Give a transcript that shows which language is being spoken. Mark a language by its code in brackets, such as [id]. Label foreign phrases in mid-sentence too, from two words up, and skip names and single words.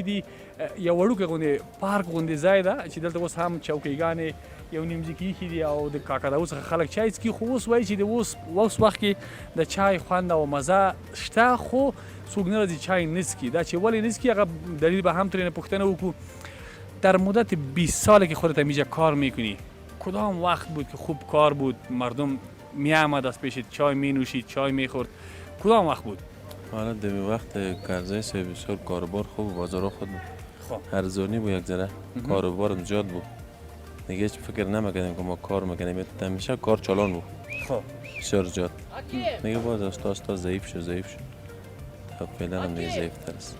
[ps] دي یو وړوکی غوندې پارک غوندې ځای ده چې دلته اوس هم چوکیګانې یو نیمځکې ایښي دي او د کاکا داوود څخه خلک چای څکي خو اوس وایي چې د اوس وخت کې د چای خوند او مزه شته خو څوک نه راځي چای نه څکي دا چې ولې نه څکي هغه دلیل به هم ترېنه پوښتنه وکړو [fa] در مدت 20 ساله که خودت اینجا کار میکنی کدام وقت بود که خوب کار بود مردم میآمد از پیش چای می نوشید چای میخورد کدام وقت بود حالا در وقت کرزای سه بسیار کاروبار خوب بازار خود بود ارزانی بود یک ذره کاروبارم زیاد بود دیگه هیچ فکر نمیکردیم که ما کار میکنیم همیشه کار چالان بود بسیار زیاد دیگه باز استا ضعیف شد تا فعلا هم دیگه ضعیف تر است